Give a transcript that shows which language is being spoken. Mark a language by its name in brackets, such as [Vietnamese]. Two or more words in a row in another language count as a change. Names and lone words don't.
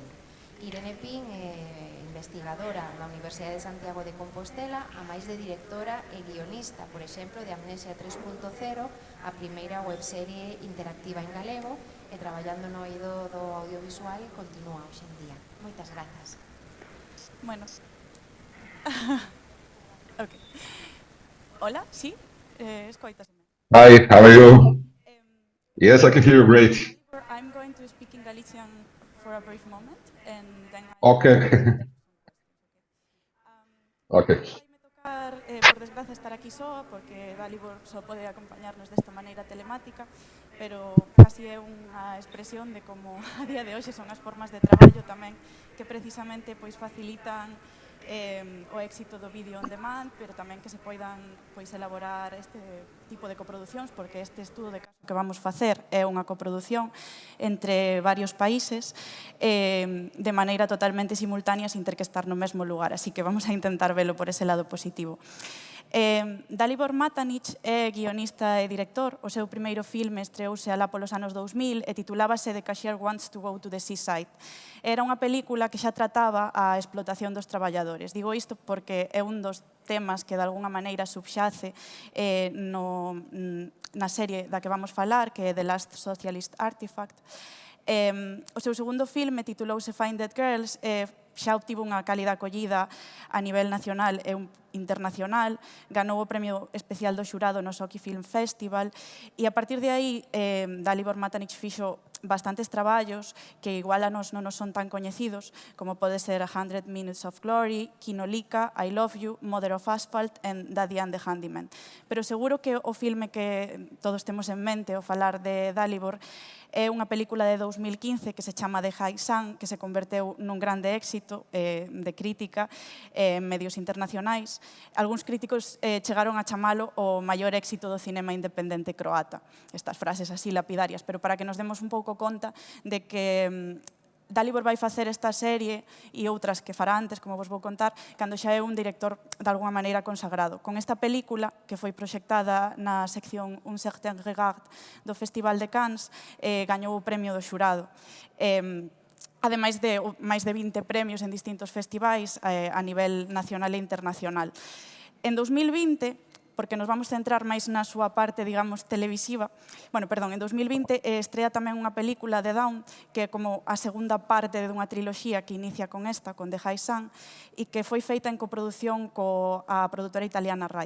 [Galician] Irene Pin é investigadora na Universidade de Santiago de Compostela, a máis de directora e guionista, por exemplo, de Amnesia 3.0, a primeira webserie interactiva en galego, e traballando no eido do audiovisual continúa hoxe en día. Moitas grazas. Bueno. Ok. Hola, sí? Escoitaseme. [English] Hi, how are you? Yes, I can hear you great. I'm going to speak in Galician for a brief moment, and then Okay. Okay. [Galician] Vai-me tocar, por desgracia, estar aquí soa, porque Dalibor só pode acompañarnos desta maneira telemática, pero casi é unha expresión de como a día de hoxe son as formas de traballo tamén que precisamente facilitan o éxito do [English] vídeo on demand, [Galician] pero tamén que se poidan elaborar este tipo de coproducións, porque este estudo de caso que vamos facer é unha coprodución entre varios países de maneira totalmente simultánea sin ter que estar no mesmo lugar, así que vamos a intentar velo por ese lado positivo. Dalibor Matanic é guionista e director. O seu primeiro filme estreouse alá polos anos 2000 e titulábase The Cashier Wants to Go to the Seaside. Era unha película que xa trataba a explotación dos traballadores. Digo isto porque é un dos temas que de alguna maneira subxace na serie da que vamos falar, que é The Last Socialist Artifact. O seu segundo filme titulouse Find Dead Girls e xa obtivo unha cálida acollida a nivel nacional e internacional, ganou o premio especial do xurado no Sochi Film Festival e a partir de aí Dalibor Matanic fixo bastantes traballos que igual a nos non nos son tan coñecidos, como pode ser 100 Minutes of Glory, Kinolika, I Love You, Mother of Asphalt e Daddy and the Handyman. Pero seguro que o filme que todos temos en mente ao falar de Dalibor é unha película de 2015 que se chama The High Sun, que se converteu nun grande éxito de crítica en medios internacionais. Algúns críticos chegaron a chamalo o maior éxito do cinema independente croata. Estas frases así lapidarias, pero para que nos demos un pouco conta de que Dalibor vai facer esta serie e outras que fará antes, como vos vou contar, cando xa é un director de alguma maneira consagrado. Con esta película, que foi proxectada na sección Un certain regard do Festival de Cannes, gañou o premio do xurado. Ademais de máis de 20 premios en distintos festivais a nivel nacional e internacional. En 2020, porque nos vamos centrar máis na súa parte, digamos, televisiva. Bueno, perdón, en 2020 estrea tamén unha película de Dawn, que é como a segunda parte dunha triloxía que inicia con esta, con The High Sun, e que foi feita en coproducción coa produtora italiana Rai.